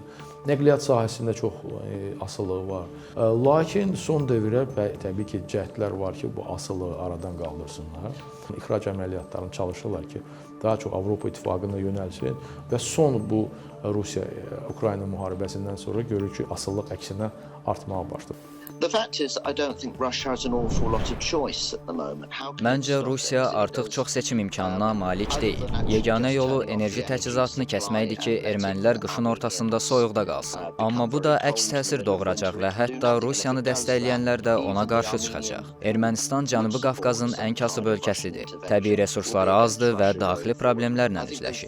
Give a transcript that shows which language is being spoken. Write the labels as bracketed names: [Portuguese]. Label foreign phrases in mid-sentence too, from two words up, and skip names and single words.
[Azerbaijani] Nəqliyyat sahəsində çox asıllığı var. Lakin son dövrə təbii ki, cəhdlər var ki, bu asıllığı aradan qaldırsınlar. İxrac əməliyyatlarını çalışırlar ki, daha çox Avropa İttifaqına yönəlsin və son bu Rusiya-Ukrayna müharibəsindən sonra görür ki, asıllıq əksinə artmağa başlayır. [English] The fact is, I don't think Russia has an awful lot of choice at the moment. [Azerbaijani] Məncə Rusiya artıq çox seçim imkanına malik deyil. Yeganə yolu enerji təchizatını kəsməkdir ki, ermənilər qışın ortasında soyuqda qalsın. Amma bu da əks təsir doğuracaq və hətta Rusiyanı dəstəkləyənlər də ona qarşı çıxacaq. Ermənistan Cənubi Qafqazın ən kasıb ölkəsidir. Təbii resursları azdır və daxili problemlərlə üzləşir.